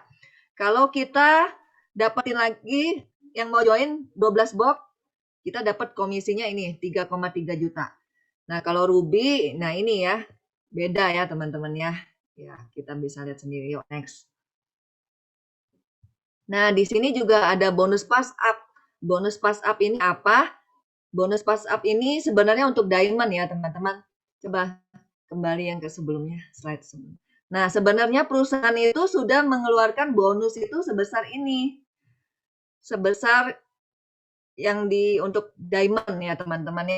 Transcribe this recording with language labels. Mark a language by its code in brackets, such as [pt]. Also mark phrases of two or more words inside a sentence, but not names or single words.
[id] Kalau kita dapetin lagi yang mau join 12 box, kita dapat komisinya ini 3,3 juta. Nah, kalau Ruby, nah ini ya, beda ya teman-teman ya. Ya, kita bisa lihat sendiri. Yuk, next. Nah, di sini juga ada bonus [en] pass up. [id] Bonus [en] pass up [id] ini apa? Bonus [en] pass up [id] ini sebenarnya untuk diamond ya, teman-teman. Coba kembali yang ke sebelumnya, slide sebelumnya. Nah, sebenarnya perusahaan itu sudah mengeluarkan bonus itu sebesar ini. Sebesar yang untuk diamond ya, teman-teman ya.